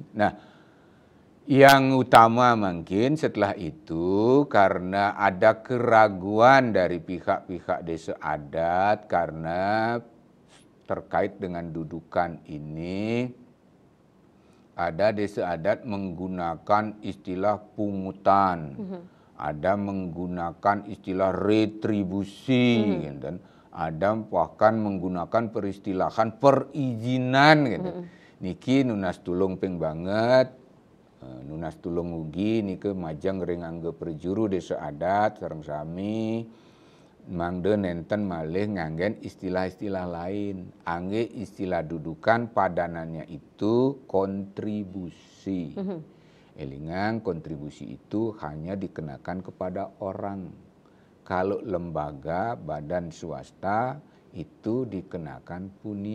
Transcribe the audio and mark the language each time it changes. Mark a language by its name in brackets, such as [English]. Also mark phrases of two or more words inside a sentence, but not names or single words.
[Indonesian] Nah, yang utama mungkin setelah itu karena ada keraguan dari pihak-pihak desa adat karena terkait dengan dudukan ini, ada desa adat menggunakan istilah pungutan, ada menggunakan istilah retribusi, dan ada bahkan menggunakan peristilahan perizinan. Gitu. [Balinese] Niki nunas tulung peng banget, nunas tulung ugi niki majang ringangge perjuru desa adat sareng sami. Mangde nenten malih nganggen istilah-istilah lain. [Indonesian] Angge istilah dudukan padanannya itu kontribusi. Elingang kontribusi itu hanya dikenakan kepada orang. Kalau lembaga, badan swasta itu dikenakan punia.